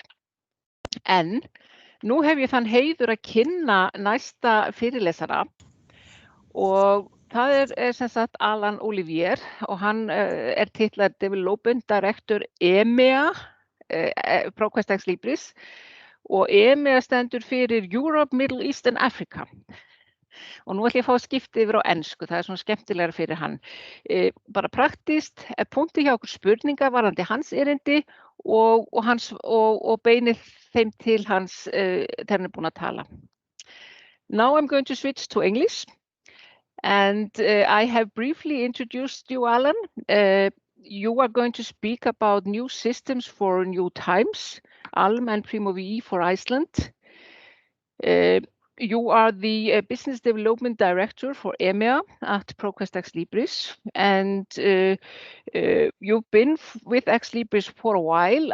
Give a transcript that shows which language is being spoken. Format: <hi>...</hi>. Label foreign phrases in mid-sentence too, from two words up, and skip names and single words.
<is>En nú hef ég þann heiður að kynna næsta fyrirlesara og það er sem sagt Alan Olivier og hann er titlað</is> <en>Development Director EMEA,</en> <is>ProQuest Libris, og EMEA stendur fyrir</is> <en>Europe, Middle East and Africa.</en> <is>Og nú ætlum ég að fá að skipta yfir á ensku, það er svona skemmtilegra fyrir hann. Bara praktist, punktið hjá okkur spurningar varðandi hans erindi og beinið þeim til hans þegar hann er búin að tala.</is> <en>Now I'm going to switch to English, and I have briefly introduced you, Alan. You are going to speak about new systems for new times, ALM and Primo VE for Iceland. You are the Business Development Director for EMEA at ProQuest Libris, and you've been with Libris for a while.</en>